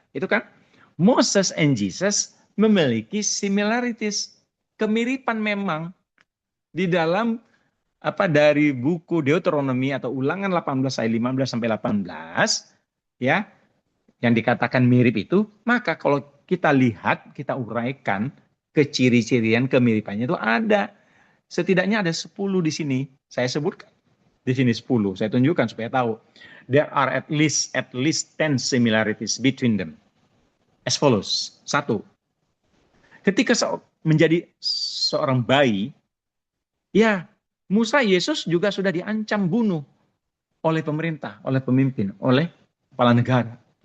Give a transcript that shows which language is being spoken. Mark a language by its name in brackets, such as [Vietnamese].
[Indonesian] Itu kan Moses and Jesus memiliki similarities, kemiripan memang di dalam dari buku Deuteronomi atau Ulangan 18 ayat 15 sampai 18 ya, yang dikatakan mirip itu, maka kalau kita lihat, kita uraikan keciri-cirian kemiripannya itu ada. Setidaknya ada 10 di sini. Saya sebutkan di sini 10. Saya tunjukkan supaya tahu. [English] There are at least 10 similarities between them. As follows. 1. [Indonesian] Ketika menjadi seorang bayi, ya Musa, Yesus juga sudah diancam bunuh oleh pemerintah, oleh pemimpin, oleh kepala negara.